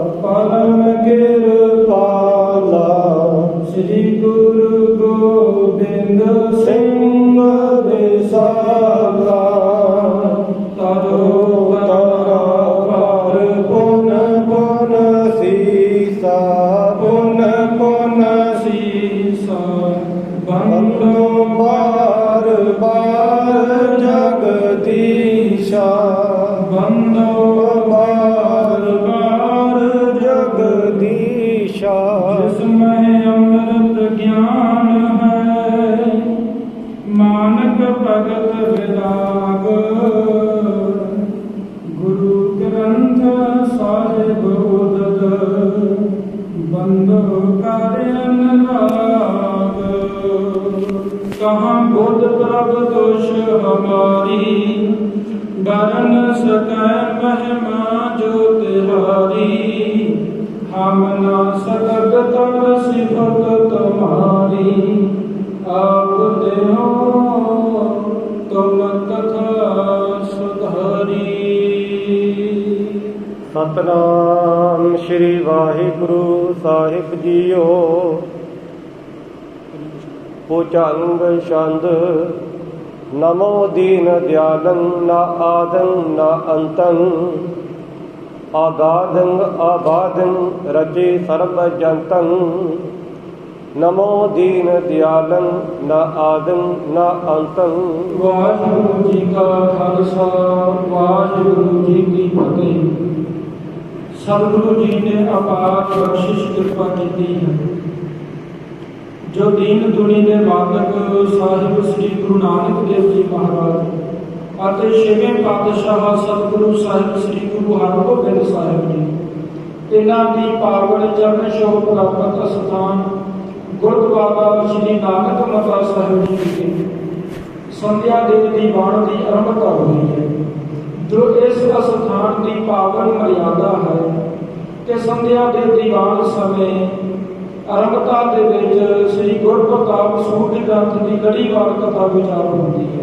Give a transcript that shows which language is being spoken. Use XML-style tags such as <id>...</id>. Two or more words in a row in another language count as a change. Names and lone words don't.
<hi>श्री गुरु गोविंद सिंह विशाला तरो तरा पार पुन पुन सीसा पुन पुन सीसा बंदो बार बार जगदीशा बंदो बार बार जगदीशा जिसमें अमृत ज्ञान है मानक भगत विराग गुरु ग्रंथ साहिब उदद बंदो करे अनुराग कहाँ बुध प्रभ दोष हमारी बरन सकै महिमा जो तिहारी हम ना सकत तर सिफत तुम्हारी आप देहो तुम कथा सुधारी। सतनाम श्री वाहिगुरु साहिब जीओ। भुजंग छंद नमो दीन दयालं न आदं न अंतं आगाधं आबाधं रचे सर्व जंतं नमो दीन दयालं न आदं न अंतं। वाहिगुरु जी का खालसा वाहिगुरु जी की फतेह। सतगुरु जी ने अपार बख्शिश कृपा की है जो दीन दुनी के बालक साहिब श्री गुरु नानक देव जी</hi> <pa>महाराज ਅਤੇ ਛੇਵੇਂ ਪਾਤਸ਼ਾਹ ਸਤਿਗੁਰੂ ਸਾਹਿਬ ਸ੍ਰੀ ਗੁਰੂ ਹਰਗੋਬਿੰਦ ਸਾਹਿਬ ਜੀ ਇਹਨਾਂ ਦੀ ਪਾਵਨ ਚਰਨ ਛੋਹ ਪ੍ਰਾਪਤ ਸਥਾਨ ਗੁਰਦੁਆਰਾ ਸ਼੍ਰੀ ਨਾਨਕ ਮਤਾ ਸਾਹਿਬ ਜੀ ਵਿਖੇ ਸੰਧਿਆ ਦੇ ਦੀਵਾਨ ਦੀ ਆਰੰਭਤਾ ਹੋਈ ਹੈ ਜੋ ਇਸ ਅਸਥਾਨ ਦੀ ਪਾਵਨ ਮਰਿਆਦਾ ਹੈ ਕਿ ਸੰਧਿਆ ਦੇ ਦੀਵਾਨ ਸਮੇਂ ਆਰੰਭਤਾ ਦੇ ਵਿੱਚ ਸ੍ਰੀ ਗੁਰਪ੍ਰਤਾਪ ਸੂਰਜ ਗ੍ਰੰਥ ਦੀ ਲੜੀਵਾਰ ਕਥਾ ਵਿਚਾਰ ਹੁੰਦੀ ਹੈ।</pa>